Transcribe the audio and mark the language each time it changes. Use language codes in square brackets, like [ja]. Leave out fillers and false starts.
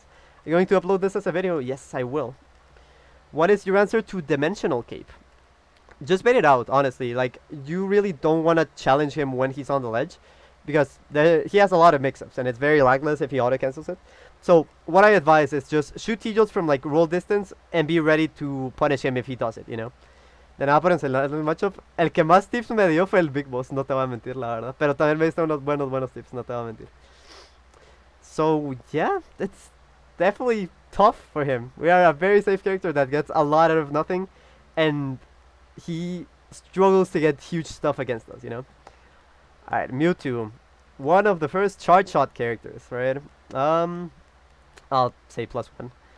[en] Are you going to upload this as a video? Yes, I will. What is your answer to Dimensional Cape? Just bait it out, honestly. Like, you really don't want to challenge him when he's on the ledge, because he has a lot of mix-ups, and it's very lagless if he auto-cancels it. So, what I advise is just shoot T-Jolts from, like, roll distance, and be ready to punish him if he does it, you know? [es] De nada por enseñar el matchup. El que más tips me dio fue el Big Boss, no te voy a mentir, la verdad. Pero también me diste unos buenos tips, no te voy a mentir. [en] So, yeah, it's definitely tough for him. We are a very safe character that gets a lot out of nothing, and he struggles to get huge stuff against us, you know? Alright, Mewtwo. One of the first charge shot characters, right? I'll say +1.